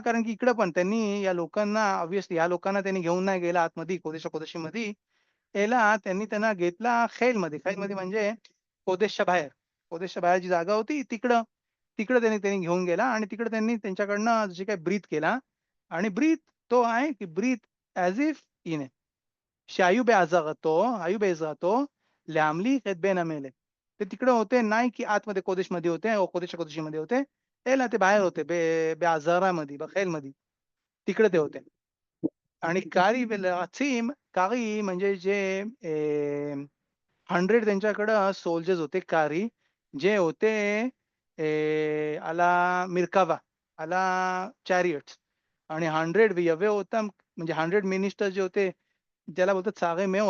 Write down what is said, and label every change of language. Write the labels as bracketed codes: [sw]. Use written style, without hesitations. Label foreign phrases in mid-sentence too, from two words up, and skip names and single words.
[mr] कारण की इकडं पण त्यांनी या लोकांना ऑब्व्हियसली या लोकांना त्यांनी घेऊन नाही गेला आतमध्ये कोदेशामध्ये. याला त्यांना घेतला खैलमध्ये. खैलमध्ये म्हणजे कोदेशच्या बाहेर. कोदेशच्या बाहेर जी जागा होती तिकडं. तिकडं त्यांनी घेऊन गेला आणि तिकडे त्यांनी त्यांच्याकडनं जे काही ब्रीथ केला आणि ब्रीथ तो आहे की ब्रीथ [en] as if [mr] हिने [he] שהיו בעזרתו, היו בעזרתו להמליך את בן המלך. [mr] ते तिकडे होते नाही की आतमध्ये कोदेशमध्ये होते או कोदेश कोदेशीमध्ये होते, אלא ते बाहेर होते בעזरामध्ये, बखेलमध्ये. तिकडे ते होते. आणि [he] כרי רצים, [mr] कारी म्हणजे जे 100 त्यांच्याकडं सोल्जर्स होते कारी, जे होते [he] על המרכבה, [mr] आला चॅरियट्स आणि 100 व्यवे होता म्हणजे 100 मिनिस्टर जे होते त्याला बोलतात [he] שרי המאות.